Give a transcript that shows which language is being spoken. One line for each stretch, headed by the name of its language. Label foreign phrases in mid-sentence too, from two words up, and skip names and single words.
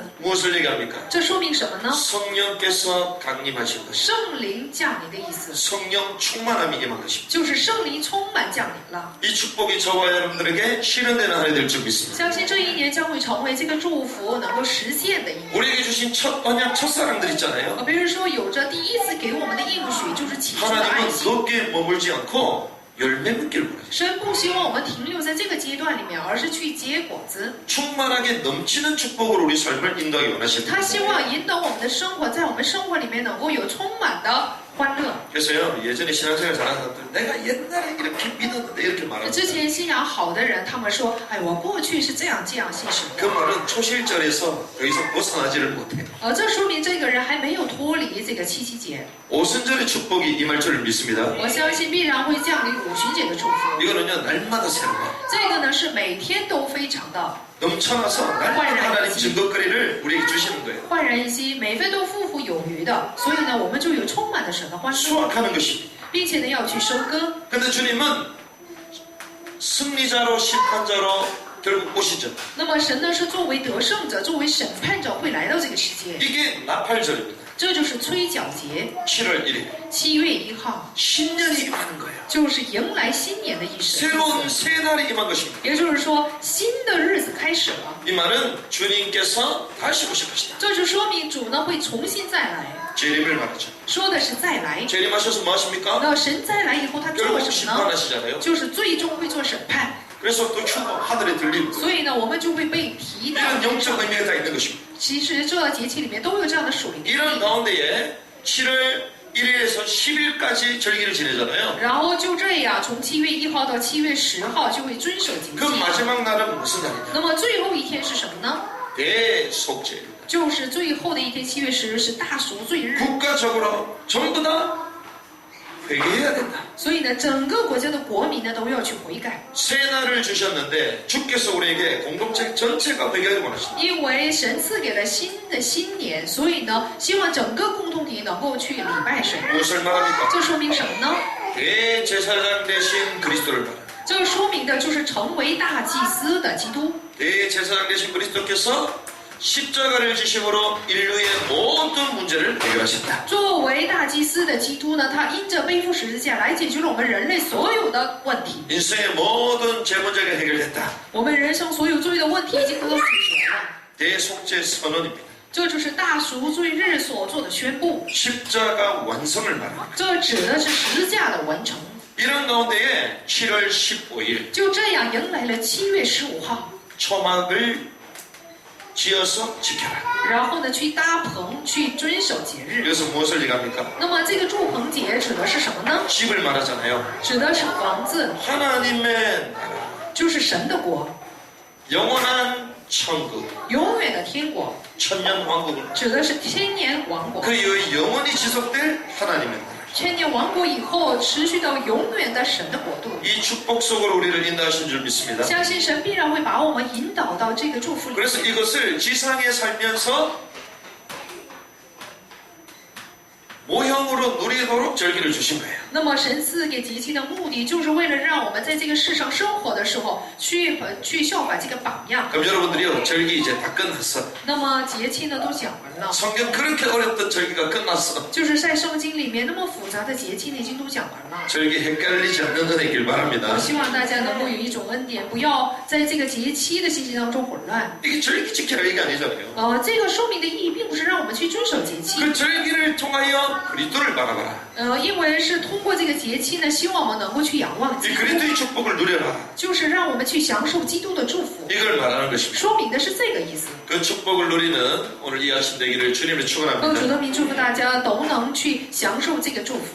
Korean: 무엇을 얘기합니까?
Chinese: 这说明什么呢？
Korean: 성령께서 강림하신 것,
Chinese: 圣灵降临的意思，
Korean: 성령 충만함이 임한 것입니다.
Chinese: 就是圣灵充满降临了。
Korean: 이 축복이 저와 여러분들에게 실현되는 한 해 될 줄 믿습니다.
Chinese: 相信这一年将会成为这个祝福能够实现的一年。
Korean: 우리에게 주신 첫 언약, 첫사랑들 있잖아요.
Chinese: 比如说，有着第一次给我们的应许，就是起初的爱
Korean: 하나님은
Chinese: 心。
Korean: 거기에 머물지 않고 열매 맺기를 원하십니다.
Chinese: 神不希望我们停留在这个阶段里面，而是去结果子。
Korean: 충만하게 넘치는 축복으로 우리 삶을 인도하기 원하십니다.
Chinese: 他希望引导我们的生活，在我们生活里面能够有充满的欢乐。
Korean: 그래서요, 예전에 신앙생활 잘하는 사람들, 내가 옛날에 이렇게 믿었는데 이렇게 말합니다.
Chinese: 之前信仰好的人，他们说：“哎，我过去是这样信神。
Korean: 그 말은 초실절에서 여기서 벗어나지를 못해요. ”
Chinese: 这说明这个人还没有脱离这个七夕节。
Korean: 오순절의 축복이 임할 줄을 믿습니다.
Chinese: 我相信必然会降临五旬节的祝福。
Korean: 이거는요, 날마다 새로워.
Chinese: 这个呢是每天都非常的
Korean: 넘쳐나서 날마다 하나님 증거거리를 우리에게 주시는 거예요.
Chinese: 焕然一新，每份都富富有余的。所以呢，我们就有充满了神的欢乐，
Korean: 수확하는 것입니다.
Chinese: 并且呢要去收割。
Korean: 근데 주님은 승리자로 심판자로 결국 오시죠.
Chinese: 那么神呢是作为得胜者，作为审判者会来到这个世界。
Korean: 이게 나팔절입니다.
Chinese: 这就是催缴节，
Korean: 7월 1일.
Chinese: 7 月1号，
Korean: 신년이 임하는 거예요.
Chinese: 就是迎来新年的意思。
Korean: 새로운 새 날이 임한 것입니다.
Chinese: 也就是说，新的日子开始了。
Korean: 이 말은 주님께서 다시 오실 것이다.
Chinese: 这就说明主呢会重新再来，
Korean: 재림을 말하죠.
Chinese: 说的是再来。
Korean: 재림하셔서 뭐 하십니까?
Chinese: 那神再来以后，他做
Korean: 결국
Chinese: 什么呢？
Korean: 심판하시잖아요.
Chinese: 就是最终会做审判。
Korean: 그래서 또 휴거 하늘에 들리는 거예요.
Chinese: 所以呢，我们就会被提到。
Korean: 이런 영적 의미가 다 있는 것입니다.
Chinese: 其实这节气里面都有这样的属灵的意
Korean: 이런
Chinese: 义。
Korean: 가운데에 7월 1일에서 10일까지 절기를 지내잖아요.
Chinese: 然后就这样，从7月1号到7月10号就会遵守节
Korean: 그
Chinese: 气。
Korean: 마지막 날은 무슨 날이냐?
Chinese: 那么最后一天是什么呢？
Korean: 대속죄입니다.
Chinese: 就是最后的一天，7月10日是大赎罪日。
Korean: 국가적으로 전부 다 회개해야 된다.
Chinese: 所以呢，整个国家的国民呢都要去悔改，
Korean: 새 날을 주셨는데 주께서 우리에게 공동체 전체가 회개하기 원하십니다.
Chinese: 因为神赐给了新的新年，所以呢，希望整个共同体能够去礼拜神。
Korean: 무엇을 말합니까?
Chinese: 这说明什么呢？
Korean: 대제사장 대신 그리스도를 말합니다.
Chinese: 这说明的就是成为大祭司的基督。
Korean: 대제사장 대신 그리스도께서 십자가를 지심으로 인류의 모든 문제를 해결하셨다.
Chinese: 作为大祭司的基督呢，他因着背负十字架来解决了我们人类所有的问题。
Korean: 인생의 모든 죄 문제가 해결됐다.
Chinese: 我们人生所有罪的问题已经得到解决了。
Korean: 대속죄 선언입니다.
Chinese: 这就是大赎罪日所做的宣布。
Korean: 십자가 완성을 말합니다.
Chinese: 这指的是十字架的完成。
Korean: 이런 가운데에 7월 15일
Chinese: 就这样迎来了7月15号，
Korean: 초막을 지어서 지켜라.
Chinese: 然后呢去搭棚去遵守节日。
Korean: 여기서 무엇을 얘기합니까?
Chinese: 那么这个祝棚节指的是什么呢？
Korean: 집을 말하잖아요.
Chinese: 指的是房子，
Korean: 하나님의 나라,
Chinese: 就是神的国，
Korean: 영원한 천국,
Chinese: 永远的天国，
Korean: 천년 왕국을
Chinese: 指的是千年王国。
Korean: 그 이후에 영원히 지속될 하나님의 나라.
Chinese: 千年王国以后持续到永远的神的国度。
Korean: 이 축복 속으로 우리를 인도하신 줄 믿습니다.
Chinese: 相信神必然会把我们引导到这个祝福里。
Korean: 그래서 이것을 지상에 살면서 모형으로 누리도록 절기를 주신 거예요.
Chinese: 那么神赐给节气的目的，就是为了让我们在这个世上生活的时候，去效法这个榜样。
Korean: 그럼 여러분들이요, 절기 이제 다 끝났어.
Chinese: 那么节气呢都讲完了，
Korean: 성경 그렇게 어렵던 절기가 끝났어.
Chinese: 就是在圣经里面那么复杂的节气呢已经都讲完了。
Korean: 절기 헷갈리지 않는 은혜길 바랍니다.
Chinese: 我希望大家能够有一种恩典，不要在这个节期的信息当中混乱。
Korean: 이게 절기 지키라 이게 아니잖아요.
Chinese: 这个说明的意义并不是让我们去遵守节期，
Korean: 그 절기를 통하여 그리스도를 바라봐라.
Chinese: 因为是通过这个节期呢，希望我们能够去仰望
Korean: 이
Chinese: 基督，
Korean: 그리스도의 축복을 누려라.
Chinese: 就是让我们去享受基督的祝福，
Korean: 이걸 말하는 것입니다.
Chinese: 说明的是这个意思。
Korean: 그 축복을 누리는 오늘 이 아침 되기를 주님을
Chinese: 主
Korean: 축원합니다.
Chinese: 的名祝福大家都能去享受这个祝福。